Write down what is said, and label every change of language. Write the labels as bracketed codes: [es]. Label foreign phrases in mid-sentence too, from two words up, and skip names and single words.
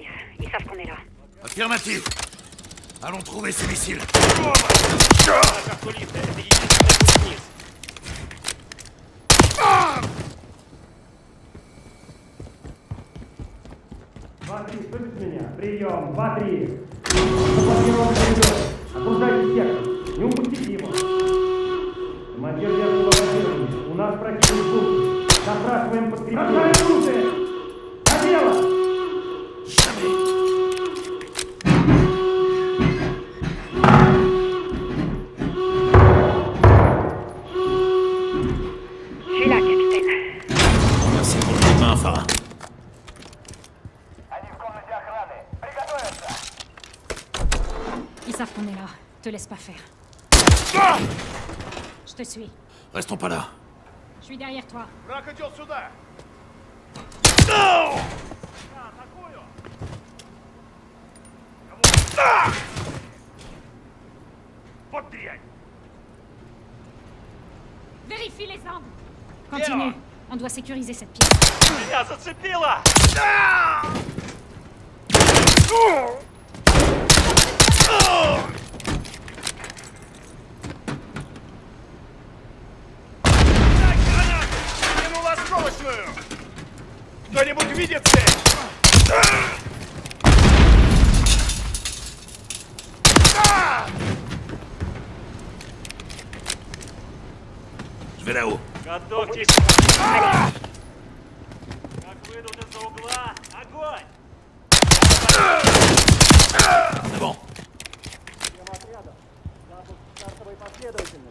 [fr] Ils savent qu'on est là. Affirmatif. Allons trouver ces missiles. [ru] Два-три, слышите меня? Прием, 2-3. Заблокирован коридор. Окружайте сектор. Не упустите его. Командир верхнего базирования. У нас противник в бункере. Запрашиваем подкрепление. Бросай оружие! За дело! [fr] Je suis là, capitaine. Merci pour le coup de main, Farah. Ils savent qu'on est là. Te laisse pas faire. Je te suis. Restons pas là. Je suis derrière toi. [ru] Враг идет сюда! Вот дрянь! [fr] Vérifie les angles. Continue. On doit sécuriser cette pièce. [ru] Меня зацепило! Дай гранату! Кинул осколочную! Кто-нибудь видит цель? [fr] Je vais là-haut. [ru] Готовьтесь! Как выйдут из-за угла, огонь! [fr] C'est bon. [ru] Стартовой последовательности.